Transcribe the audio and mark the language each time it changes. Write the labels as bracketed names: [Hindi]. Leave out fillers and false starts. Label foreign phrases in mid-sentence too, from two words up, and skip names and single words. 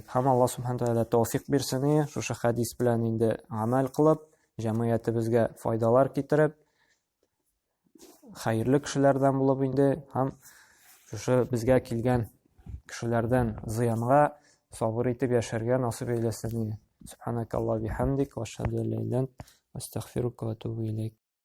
[Tatar] Һәм Аллаһ Субхану Тәгалә тәүфыйк бирсен, шушы хадис белән инде гамәл кылып, җәмгыятебезгә файдалар китереп, хәерле кешеләрдән булып инде һәм шушы безгә килгән кешеләрдән зыянга сабыр итеп яшәргә насыйп әйләсен. [Arabic] سبحانك اللهم بحمدك وأشهد أن لا إله إلا أنت أستغفرك وأتوب إليك.